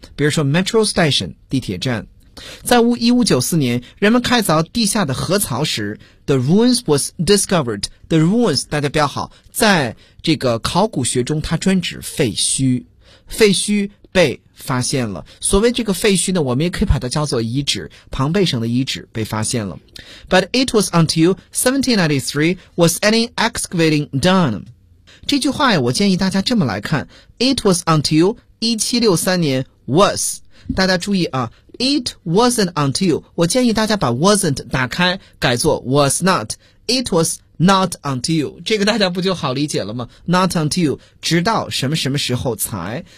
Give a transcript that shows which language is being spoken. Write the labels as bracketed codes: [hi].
[zh] 比如说 metro station, 地铁站。在1594年人们开凿地下的河槽时 [en] The ruins was discovered. The ruins, [zh] 大家标好在这个考古学中它专指废墟。废墟被发现了。所谓这个废墟呢我们也可以把它叫做遗址庞贝省的遗址被发现了。 [en] But it was until 1793 was any excavating done. [zh] 这句话我建议大家这么来看。 [en] It was until 1763年 was. [zh] 大家注意啊 [en] It wasn't until, [zh] 我建议大家把 wasn't 打开改作 was not. [en] It was not until, [zh] 这个大家不就好理解了吗 ?not until, 直到什么什么时候才。